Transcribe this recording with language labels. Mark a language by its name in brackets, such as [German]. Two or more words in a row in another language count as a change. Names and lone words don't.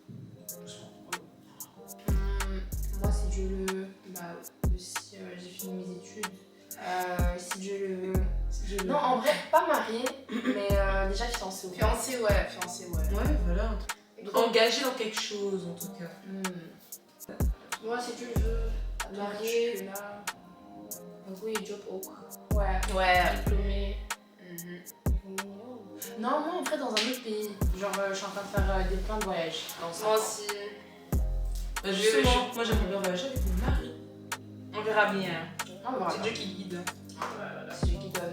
[French] Moi, si Dieu le veut, si j'ai fini mes études, si Dieu le veut. Non, en vrai, pas mariée, mais déjà fiancée. Fiancée, ouais, fiancée, ouais. Ouais, voilà. Engagé dans quelque chose en tout cas. Moi, si tu le veux, Mariée. là. [Dutch] Een goede job ook. [French] Ouais. Ouais. Diplômé. Non, moi, en vrai, dans un autre pays. Genre, je suis en train de faire plein de voyages. Dans 5 Moi ans. aussi. Bah, justement, moi j'aimerais bien voyager avec mon mari. On verra bien. Ah, voilà. C'est Dieu qui guide. C'est Dieu qui donne.